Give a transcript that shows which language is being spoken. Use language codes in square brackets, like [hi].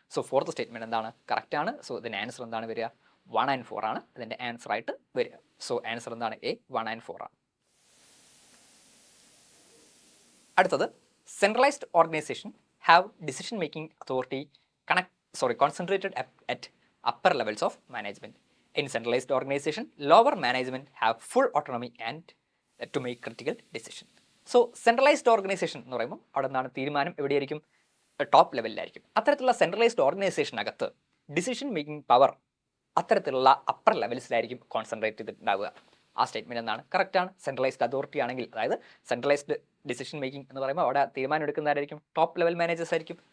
[ml] So fourth statement എന്താണ്, correct ആണ്. So ഇതിൻ്റെ ആൻസർ എന്താണ് വരിക, 1 and 4 ആണ് ഇതിൻ്റെ ആൻസർ ആയിട്ട് വരിക. സോ ആൻസർ എന്താണ്, എ 1 and 4 ആണ്. അടുത്തത്, [en] Centralised organisation have decision making authority concentrated at upper levels of management. In centralized organization, lower management have full autonomy and to make critical decision. So centralized organization [ml] എന്ന് പറയുമ്പോൾ അവിടെ നിന്നാണ് തീരുമാനം എവിടെയായിരിക്കും, top ലെവലിലായിരിക്കും. അത്തരത്തിലുള്ള centralised ഓർഗനൈസേഷനകത്ത് decision making power അത്തരത്തിലുള്ള upper ലെവൽസിലായിരിക്കും concentrate ചെയ്തിട്ടുണ്ടാവുക. ആ statement എന്താണ്, കറക്റ്റ് ആണ്. സെൻട്രലൈസ്ഡ് അതോറിറ്റി ആണെങ്കിൽ, അതായത് സെൻട്രലൈസ്ഡ് ഡിസിഷൻ മേക്കിംഗ് എന്ന് പറയുമ്പോൾ അവിടെ തീരുമാനം എടുക്കുന്നതായിരിക്കും ടോപ്പ് ലെവൽ മാനേജേഴ്സ് ആയിരിക്കും.